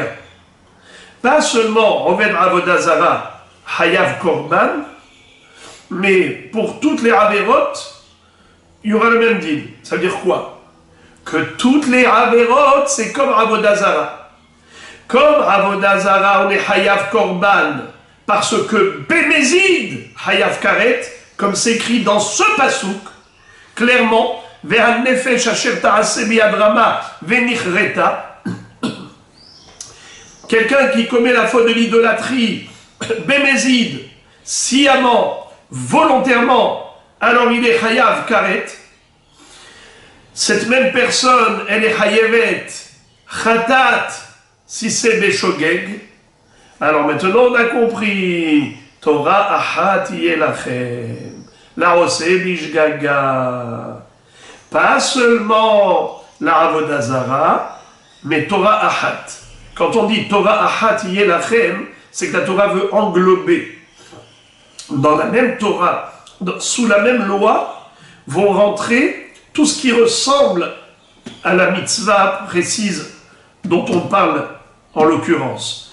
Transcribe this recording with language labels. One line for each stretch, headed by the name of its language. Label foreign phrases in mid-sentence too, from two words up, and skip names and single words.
French: Pas seulement
Hebrew: עובד עבודה זרה, חייב קרבן,
French: mais pour toutes les Averot, il y aura le même deal. Ça veut dire quoi? Que toutes les Averot, c'est comme
Hebrew: עבודה זרה.
French: Comme
Hebrew: עבודה זרה,
French: on est
Hebrew: חייב קרבן,
French: parce que
Hebrew: במזיד, חייב כרת,
French: comme c'est écrit dans ce pasouk, clairement,
Hebrew: והנפש אשר תעשה ביד רמה ונכרתה,
French: quelqu'un qui commet la faute de l'idolâtrie, Bémézid, sciemment, volontairement, alors il est
Hebrew: חייב כרת.
French: Cette même personne, elle est
Hebrew: חייבת חטאת,
French: si c'est Beshogeg. Alors maintenant on a compris.
Hebrew: תורה אחת יהיה לכם, לעושה בשגגה.
French: Pas seulement la
Hebrew: עבודה זרה,
French: mais
Hebrew: תורה אחת.
French: Quand on dit
Hebrew: תורה אחת יהיה לכם,
French: c'est que la Torah veut englober. Dans la même Torah, sous la même loi, vont rentrer tout ce qui ressemble à la mitzvah précise dont on parle en l'occurrence.